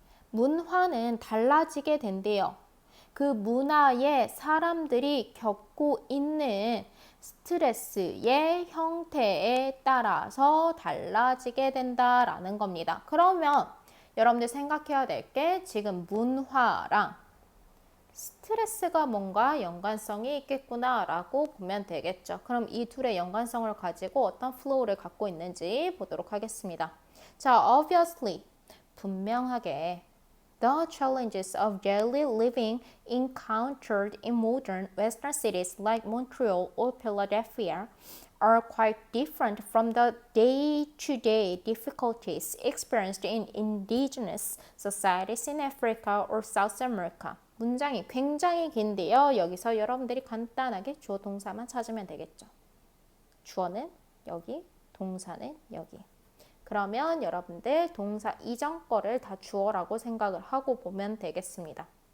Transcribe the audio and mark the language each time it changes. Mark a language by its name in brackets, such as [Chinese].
[Korean] 문화는 달라지게 된대요. 그 문화에 사람들이 겪고 있는 스트레스의 형태에 따라서 달라지게 된다라는 겁니다. 그러면 여러분들 생각해야 될 게, 지금 문화랑 스트레스가 뭔가 연관성이 있겠구나 라고 보면 되겠죠. 그럼 이 둘의 연관성을 가지고 어떤 플로우를 갖고 있는지 보도록 하겠습니다. [English] 자, obviously, 분명하게 the challenges of daily living encountered in modern Western cities like Montreal or Philadelphia are quite different from the day-to-day difficulties experienced in indigenous societies in Africa or South America. [Korean] 문장이 굉장히 긴데요. 여기서 여러분들이 간단하게 주어 동사만 찾으면 되겠죠. 주어는 여기, 동사는 여기. 그러면 여러분들 동사 이전 거를 다 주어라고 생각을 하고 보면 되겠습니다.